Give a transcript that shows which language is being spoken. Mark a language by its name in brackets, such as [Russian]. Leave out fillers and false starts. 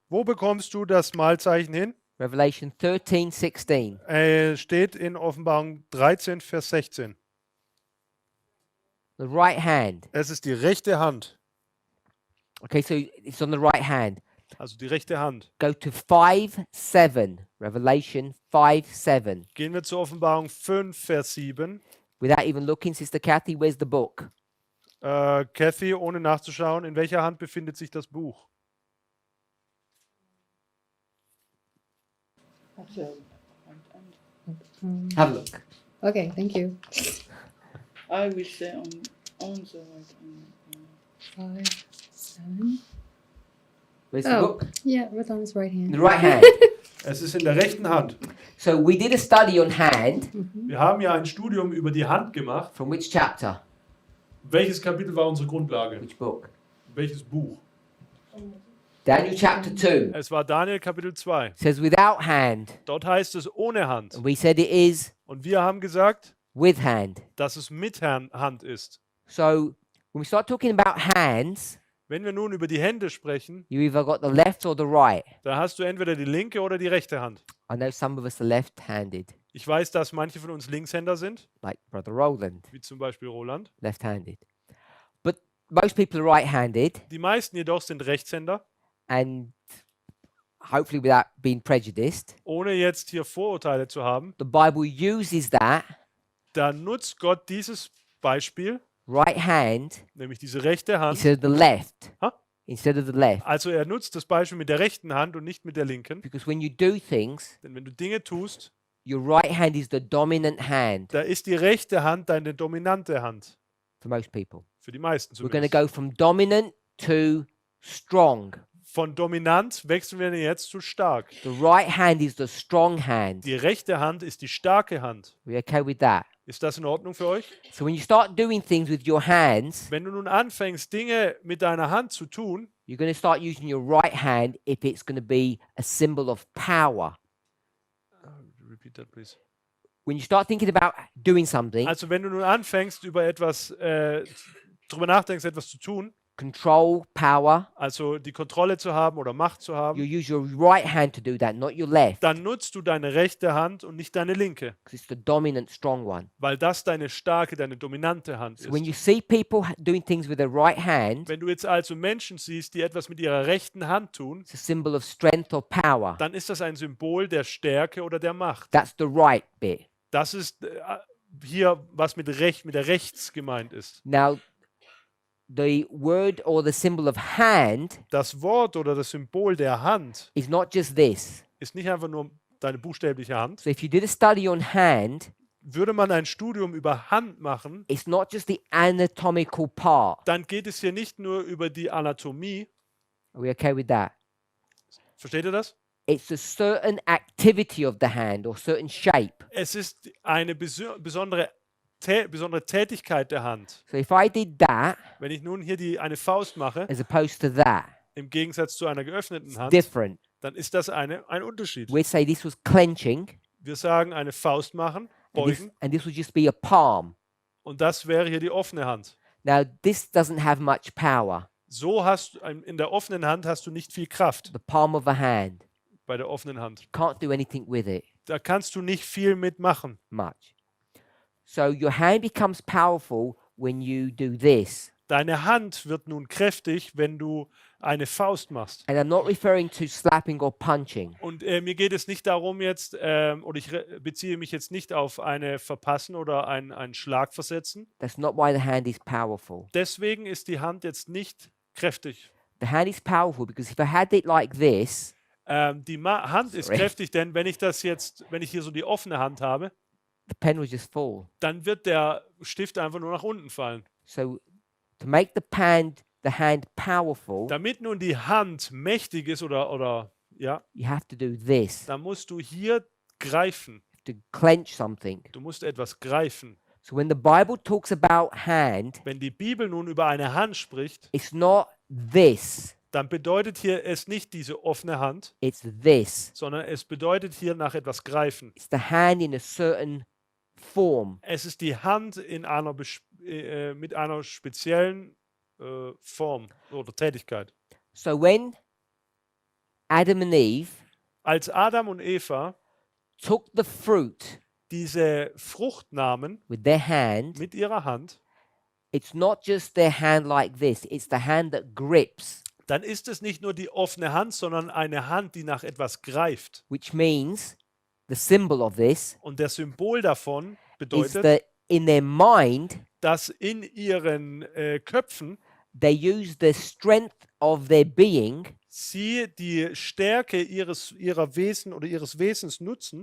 [German] Wo bekommst du das Mahlzeichen hin? [English] Revelation 13:16. [German] Steht in Offenbarung 13, Vers 16. [English] The right hand. [German] Es ist die rechte Hand. [English] Okay, so it's on the right hand. [German] Also die rechte Hand. [English] Go to 5:7. Revelation 5:7. [German] Gehen wir zur Offenbarung 5, Vers 7. [English] Without even looking, Sister Kathy, where's the book? [German] Kathy, ohne nachzuschauen, in welcher Hand befindet sich das Buch? [English] Have a look. Okay, thank you. I will say on the right hand. 5, 7. Where's the Oh, book? yeah, right on his right In hand. the right hand. [German] Es ist in der rechten Hand. [English] So we did a study on hand. [German] Wir haben ja ein Studium über die Hand gemacht. [English] From which chapter? [German] Welches Kapitel war unsere Grundlage? [English] Which book? [German] Welches Buch? [English] Daniel chapter 2. [German] Es war Daniel Kapitel 2. [English] It says without hand. [German] Dort heißt es ohne Hand. [English] And we said it is [German] Und wir haben gesagt, [English] with hand. [German] dass es mit Hand ist. [English] So when we start talking about hands, [German] Wenn wir nun über die Hände sprechen, [English] you either got the left or the right. [German] da hast du entweder die linke oder die rechte Hand. [English] I know some of us are left-handed, [German] Ich weiß, dass manche von uns Linkshänder sind, [English] like Brother Roland, [German] wie zum Beispiel Roland. [English] left-handed. But most people are right-handed, [German] Die meisten jedoch sind Rechtshänder. [English] and hopefully without being prejudiced, [German] Ohne jetzt hier Vorurteile zu haben, [English] the Bible uses that [German] da nutzt Gott dieses Beispiel, [English] right hand [German] nämlich diese rechte Hand. [English] instead of the left. Huh? Instead of the left. [German] Also er nutzt das Beispiel mit der rechten Hand und nicht mit der linken. [English] Because when you do things, [German] Denn wenn du Dinge tust, [English] your right hand is the dominant hand [German] da ist die rechte Hand deine dominante Hand. [English] for most people. [German] Für die meisten [English] We're going to [German] zumindest. [English] go from dominant to strong. [German] Von dominant wechseln wir jetzt zu stark. [English] The right hand is the strong hand. [German] Die rechte Hand ist die starke Hand. [English] We okay with that? [German] Ist das in Ordnung für euch? [English] So when you start doing things with your hands, [German] Wenn du nun anfängst, Dinge mit deiner Hand zu tun, [English] you're going to start using your right hand if it's going to be a symbol of power. repeat that please. when you start thinking about doing something, [German] Also wenn du nun anfängst, über etwas, drüber nachdenkst, etwas zu tun, [English] control, power, [German] also die Kontrolle zu haben oder Macht zu [English] you [German] haben, [English] use your right hand to do that, not your left, [German] dann nutzt du deine rechte Hand und nicht deine linke, [English] because it's the dominant, strong one. [German] weil das deine starke, deine dominante Hand [English] So when you [German] ist. [English] see people doing things with their right hand, [German] Wenn du jetzt also Menschen siehst, die etwas mit ihrer rechten Hand tun, [English] it's a symbol of strength or power. [German] dann ist das ein Symbol der Stärke oder der Macht. [English] That's the right bit. [German] Das ist hier, was mit der Rechts gemeint ist. [English] Now, the word or the symbol of hand [German] Das Wort oder das Symbol der Hand [English] is not just this. [German] ist nicht einfach nur deine buchstäbliche Hand. [English] So if you did a study on hand, [German] Würde man ein Studium über Hand machen, [English] it's not just the anatomical part. [German] dann geht es hier nicht nur über die Anatomie. [English] Are we okay with that? [German] Versteht ihr das? [English] It's a certain activity of the hand or certain shape. [German] Es ist eine besondere Tätigkeit der Hand. [English] So if I did that [German] Wenn ich nun hier eine Faust mache, [English] as opposed to that, [German] im Gegensatz zu einer geöffneten [English] it's [German] Hand, [English] different. [German] dann ist das ein Unterschied. [English] We'd say this was clenching, [German] Wir sagen eine Faust machen, beugen, [English] and this would just be a palm. [German] und das wäre hier die offene Hand. [English] Now, this doesn't have much power, [German] So hast du in der offenen Hand hast du nicht viel Kraft [English] the palm of a hand. [German] bei der offenen Hand. [English] Can't do anything with it [German] Da kannst du nicht viel mitmachen. [English] much. So your hand becomes powerful when you do this. [German] Deine Hand wird nun kräftig, wenn du eine Faust machst. [English] And I'm not referring to slapping or punching. [German] Und mir geht es nicht darum jetzt, oder ich beziehe mich jetzt nicht auf eine Verpassen oder einen Schlag versetzen. [English] That's not why the hand is powerful. [German] Deswegen ist die Hand jetzt nicht kräftig. [English] The hand is powerful because if I had it like this, [German] Die Hand ist [English] Sorry. [German] kräftig, denn wenn ich hier so die offene Hand habe, [English] the pen would just fall. [German] dann wird der Stift einfach nur nach unten fallen. [English] So to make the hand powerful, [German] Damit nun die Hand mächtig ist oder ja, [English] you have to do this. [German] dann musst du hier greifen. [English] To clench something. [German] Du musst etwas greifen. [English] So when the Bible talks about hand, [German] Wenn die Bibel nun über eine Hand spricht, [English] it's not this, [German] dann bedeutet hier es nicht diese offene Hand, [English] it's this. [German] sondern es bedeutet hier nach etwas greifen. [English] It's the hand in a certain form. [German] Es ist die Hand mit einer speziellen Form oder Tätigkeit. [English] So when Adam and Eve [German] Als Adam und Eva [English] took the fruit [German] diese Frucht nahmen [English] with their hand, [German] mit ihrer Hand, [English] it's not just their hand like this, it's the hand that grips, [German] dann ist es nicht nur die offene Hand, sondern eine Hand, die nach etwas greift. [English] which means the symbol of this [German] Und das Symbol davon [English] is [German] bedeutet, [English] that in their mind, [German] dass in ihren Köpfen [English] they use the strength of their being [German] sie die Stärke ihrer Wesen oder ihres Wesens nutzen,